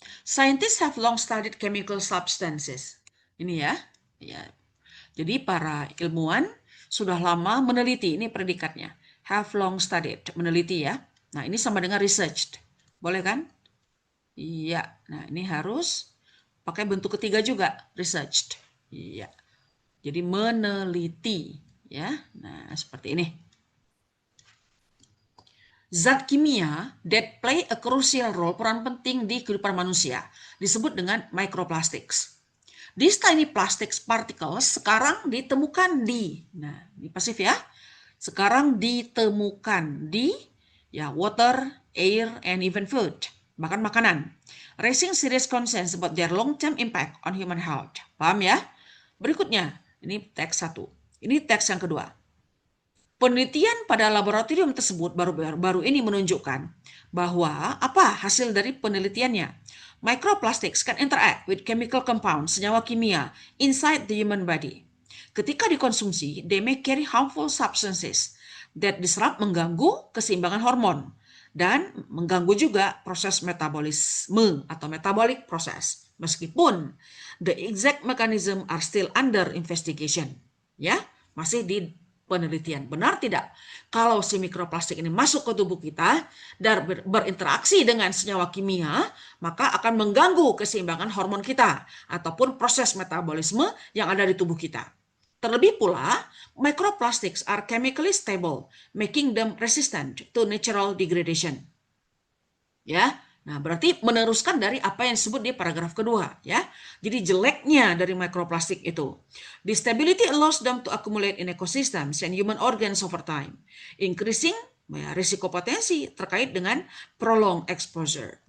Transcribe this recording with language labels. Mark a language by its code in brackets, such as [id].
[en] Scientists have long studied chemical substances. [id] Ini ya. Ya. Jadi para ilmuwan sudah lama meneliti, ini predikatnya. [en] Have long studied, [id] meneliti ya. Nah, ini sama dengan researched. Boleh kan? Iya. Nah, ini harus pakai bentuk ketiga juga, researched. Iya. Jadi meneliti ya. Nah, seperti ini. Zat kimia [en] that play a crucial role, [id] peran penting di kehidupan manusia, disebut dengan microplastics. [en] These tiny plastics particles [id] sekarang ditemukan nah, di pasif ya, sekarang ditemukan di ya water, air, [en] and even food. [id] makan makanan. [en] Raising serious concerns about their long-term impact on human health. [id] Paham ya? Berikutnya, ini teks 1. Ini teks yang kedua. Penelitian pada laboratorium tersebut baru ini menunjukkan bahwa apa hasil dari penelitiannya? [en] Microplastics can interact with chemical compounds, [id] senyawa kimia, [en] inside the human body. [id] Ketika dikonsumsi, [en] they may carry harmful substances that disrupt, [id] mengganggu keseimbangan hormon dan mengganggu juga proses metabolisme atau metabolic process. [en] Meskipun the exact mechanism are still under investigation, [id] ya, masih di penelitian. Benar tidak? Kalau si mikroplastik ini masuk ke tubuh kita dan berinteraksi dengan senyawa kimia, maka akan mengganggu keseimbangan hormon kita ataupun proses metabolisme yang ada di tubuh kita. Terlebih pula, [en] microplastics are chemically stable, making them resistant to natural degradation. [id] Ya, nah berarti meneruskan dari apa yang disebut di paragraf kedua, ya. Jadi jeleknya dari mikroplastik itu, [en] the stability allows them to accumulate in ecosystems and human organs over time, increasing [id] risiko potensi terkait dengan [en] prolonged exposure.